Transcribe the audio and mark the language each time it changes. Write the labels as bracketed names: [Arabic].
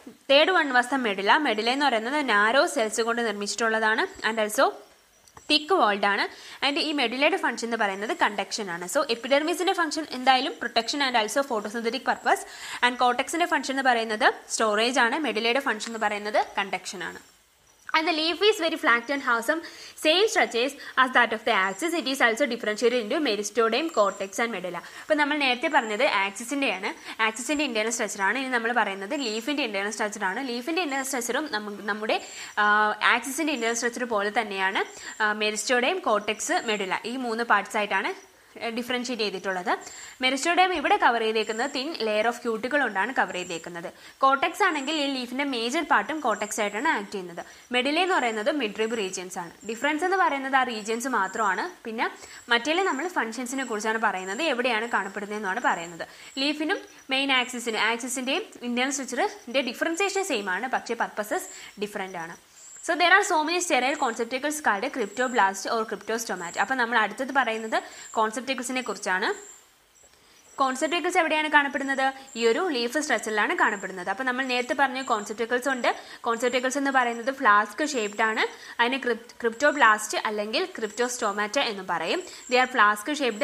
[English] Third one was the medulla. [Malayalam] Medulla എന്ന് പറയുന്നത് narrow cells കൊണ്ട് നിർമ്മിച്ചിട്ടുള്ളതാണ് ആൻഡ് ഓൾസോ തിക്ക് വാൾഡ് ആണ്. ആൻഡ് ഈ മെഡുലയുടെ ഫംഗ്ഷൻ എന്ന് പറയുന്നത് കണ്ടക്ഷൻ ആണ്. സോ എപ്പിഡെർമിസിന്റെ ഫംഗ്ഷൻ എന്തായാലും protection and also photosynthetic purpose. And കോർട്ടെക്സിന്റെ function എന്ന് പറയുന്നത് സ്റ്റോറേജ് ആണ്. മെഡുലയുടെ ഫംഗ്ഷൻ എന്ന് പറയുന്നത് കണ്ടക്ഷൻ ആണ്. [English] And the leaf is very flat and has some same structures as that of the axis. It is also differentiated into meristoderm, cortex and medulla. [Malayalam] അപ്പോൾ നമ്മൾ നേരത്തെ പറഞ്ഞത് ആക്സിസിൻ്റെയാണ്. ആക്സിസിൻ്റെ ഇന്റേണൽ സ്ട്രക്ചർ ആണ്. ഇനി നമ്മൾ പറയുന്നത് ലീഫിൻ്റെ ഇന്റേണൽ സ്ട്രക്ചർ ആണ്. ലീഫിൻ്റെ ഇന്റേണൽ സ്ട്രക്ചറും നമ്മുടെ ആക്സിസിൻ്റെ ഇന്റേണൽ സ്ട്രക്ചർ പോലെ തന്നെയാണ് മെരിസ്റ്റോഡേം, കോർട്ടെക്സ്, മെഡുല. ഈ 3 പാർട്സ് ആയിട്ടാണ് ഡിഫറൻഷിയേറ്റ് ചെയ്തിട്ടുള്ളത്. മെരിസ്റ്റോഡേം ഇവിടെ കവർ ചെയ്തേക്കുന്നത് തിൻ ലെയർ ഓഫ് ക്യൂട്ടിക്കിൾ കൊണ്ടാണ് കവർ ചെയ്തേക്കുന്നത്. കോർട്ടെക്സ് ആണെങ്കിൽ ഈ ലീഫിന്റെ മേജർ പാർട്ടും കോർട്ടെക്സ് ആയിട്ടാണ് ആക്ട് ചെയ്യുന്നത്. മെഡുല എന്ന് പറയുന്നത് മിഡ്രിബ് റീജിയൻസ് ആണ്. ഡിഫറൻസ് എന്ന് പറയുന്നത് ആ റീജിയൻസ് മാത്രമാണ്. പിന്നെ മറ്റേല് നമ്മൾ ഫംഗ്ഷൻസിനെ കുറിച്ചാണ് പറയുന്നത്, എവിടെയാണ് കാണപ്പെടുന്നതെന്നാണ് പറയുന്നത്. ലീഫിനും മെയിൻ ആക്സിസിന്റെയും ഇന്റേണൽ സ്ട്രക്ചറിന്റെ ഡിഫറൻസിയേഷൻ സെയിം ആണ്, പക്ഷേ പർപ്പസസ് ഡിഫറെന്റ് ആണ്. [English] So there are so many sterile concepticles called cryptoblast or cryptostomata. [Malayalam] അപ്പോൾ നമ്മൾ അടുത്തത് പറയുന്നത് കോൺസെപ്റ്റിക്കിൾസിനെ കുറിച്ചാണ്. കോൺസെപ്റ്റിക്കിൾസ് എവിടെയാണ് കാണപ്പെടുന്നത്? ഈ ഒരു ലീഫ് സ്ട്രക്ചറിലാണ് കാണപ്പെടുന്നത്. അപ്പോൾ നമ്മൾ നേരത്തെ പറഞ്ഞ കോൺസെപ്റ്റിക്കിൾസ് ഉണ്ട്. കോൺസെപ്റ്റിക്കിൾസ് എന്ന് പറയുന്നത് ഫ്ലാസ്ക് ഷേപ്ഡ് ആണ്. അതിന് ക്രിപ്റ്റോബ്ലാസ്റ്റ് അല്ലെങ്കിൽ ക്രിപ്റ്റോസ്റ്റോമാറ്റ എന്ന് പറയും. [English] They are flask shaped.